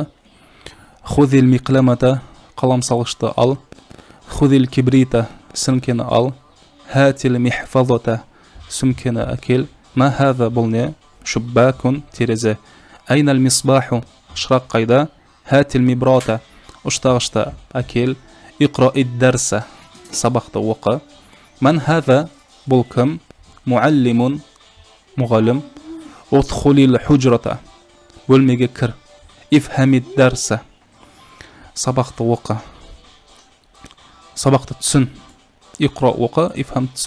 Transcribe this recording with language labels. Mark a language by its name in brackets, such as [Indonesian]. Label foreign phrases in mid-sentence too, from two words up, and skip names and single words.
[Arabic] خذ المقلمة, [Kazakh] қалам салғышты ал. [Arabic] خذ الكبريت, [Kazakh] сіріңкені ал. [Arabic] هات المحفظة, [Kazakh] сүмкені әкел. [Arabic] ما هذا [Kazakh] бұл не? Шуббакун, терезе. [Arabic] أين المصباح, [Kazakh] шырақ қайда? [Arabic] هات المبراة, [Kazakh] ұштағышты әкел. [Arabic] اقرأ الدرس, [Kazakh] сабақты оқы. [Arabic] من هذا [Kazakh] бұл кім? Муаллимун, мұғалім. [Arabic] ادخل الحجرة, [Kazakh] бөлмеге кір. [Arabic] افهم الدرس, [Kazakh] сабақты оқы. Сабақты түсін. Иқра оқы, ифхам түсін.